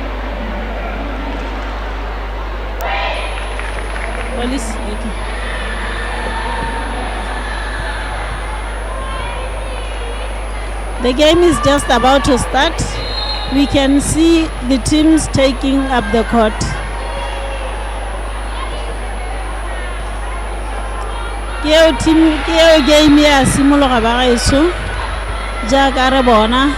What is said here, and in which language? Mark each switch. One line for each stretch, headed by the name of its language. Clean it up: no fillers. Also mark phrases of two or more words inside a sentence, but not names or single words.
English: police, okay. The game is just about to start. We can see the teams taking up the court.
Tswana: Keo game ya simologa ba gaetso jaaka re bona.